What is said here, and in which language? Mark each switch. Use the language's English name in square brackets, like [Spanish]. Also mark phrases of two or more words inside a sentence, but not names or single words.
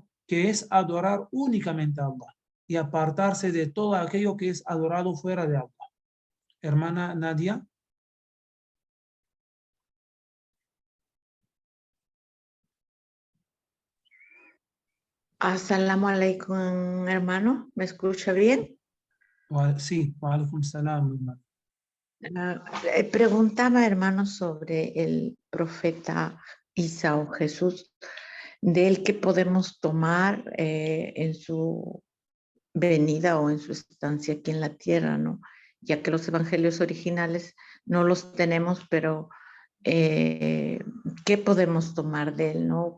[Spanish] Que es adorar únicamente a Allah y apartarse de todo aquello que es adorado fuera de Allah. Hermana Nadia. [Arabic] السلام عليكم, hermano. [Spanish] ¿Me escucha bien? Sí, [Arabic] وعليكم السلام, [Spanish] hermano. Preguntaba, hermano, sobre el profeta Isa o Jesús, del que podemos tomar en su venida o en su estancia aquí en la tierra, ¿no? ya que los evangelios originales no los tenemos, pero ¿qué podemos tomar de él, no?